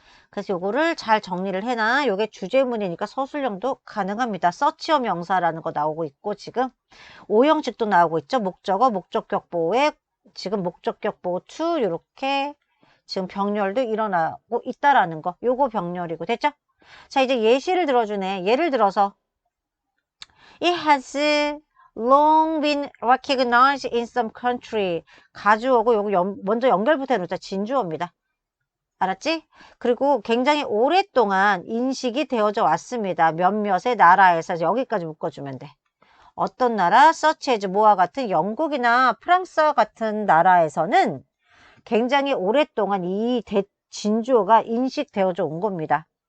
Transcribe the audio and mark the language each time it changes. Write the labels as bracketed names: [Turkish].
[Korean] 그래서 요거를 잘 정리를 해놔. 요게 주제문이니까 서술형도 가능합니다. 서치어 명사라는 거 나오고 있고, 지금 오형식도 나오고 있죠. 목적어, 목적격보에 지금 목적격보 to 요렇게 지금 병렬도 일어나고 있다라는 거. 요거 병렬이고. 됐죠? 자, 이제 예시를 들어주네. 예를 들어서 [English] It has long been recognized in some country. [Korean] 가주어고 요거 먼저 연결부터 해놓자. 진주어입니다. 알았지? 그리고 굉장히 오랫동안 인식이 되어져 왔습니다. 몇몇의 나라에서. 여기까지 묶어주면 돼. 어떤 나라? [English] such as [Korean] 뭐와 같은 영국이나 프랑스와 같은 나라에서는 굉장히 오랫동안 이 진주어가 인식되어져 온 겁니다.